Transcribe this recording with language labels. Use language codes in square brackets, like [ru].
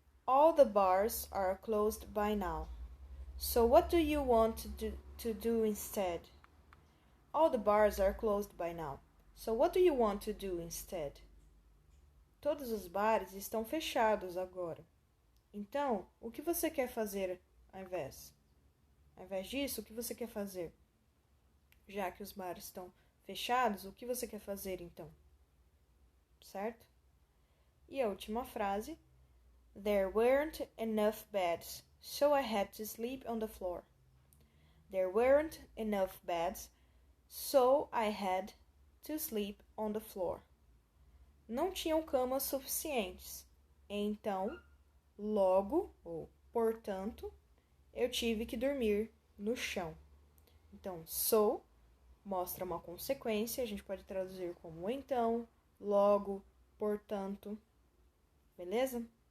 [en] All the bars are closed by now. So what do you want to do instead? All the bars are closed by now. So what do you want to do instead? [pt] Todos os bares estão fechados agora. Então, o que você quer fazer ao invés? Ao invés disso, o que você quer fazer? Já que os bares estão fechados, o que você quer fazer então? Certo? E a última frase. [en] There weren't enough beds, so I had to sleep on the floor. There weren't enough beds, so I had to sleep on the floor. [pt] Não tinham camas suficientes. Então, logo, ou portanto, eu tive que dormir no chão. Então, so mostra uma consequência, a gente pode traduzir como então, logo, portanto. Beleza?